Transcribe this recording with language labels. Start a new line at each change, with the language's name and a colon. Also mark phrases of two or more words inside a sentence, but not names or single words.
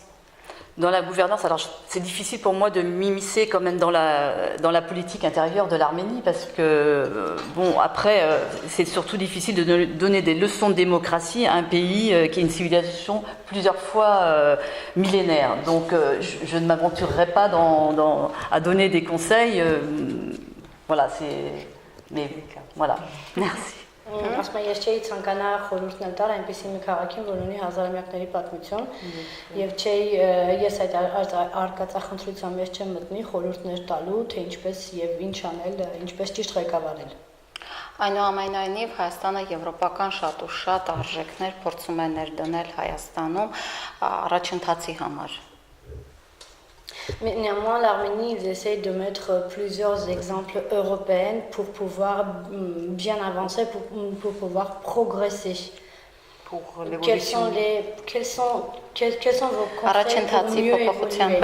French: Dans la gouvernance, alors c'est difficile pour moi de m'immiscer quand même dans la politique intérieure de l'Arménie parce que, bon, après, c'est surtout difficile de donner des leçons de démocratie à un pays qui est une civilisation plusieurs fois millénaire. Donc, je ne m'aventurerai pas à donner des conseils. Voilà, mais voilà, merci.
Armenian: Ասում եմ, ես չէի ցանկանա խորհուրդներ տալ այնպեսի մի քաղաքին, որ ունի հազարամյակների պատմություն, եւ ես այդ արկածախնդրության մեջ չեմ մտնի խորհուրդներ տալու, թե ինչպես եւ ինչ անել, ինչպես ճիշտ ղեկավարել։ Այնուամենայնիվ Հայաստանը եվրոպական շատ ու շատ արժեքներ փորձում է ներդնել Հայաստանում առաջընթացի համար։
French: Mais néanmoins, l'Arménie, ils essayent de mettre plusieurs exemples européens pour pouvoir bien avancer, pour pouvoir progresser. Pour Quels sont vos conseils pour mieux évoluer?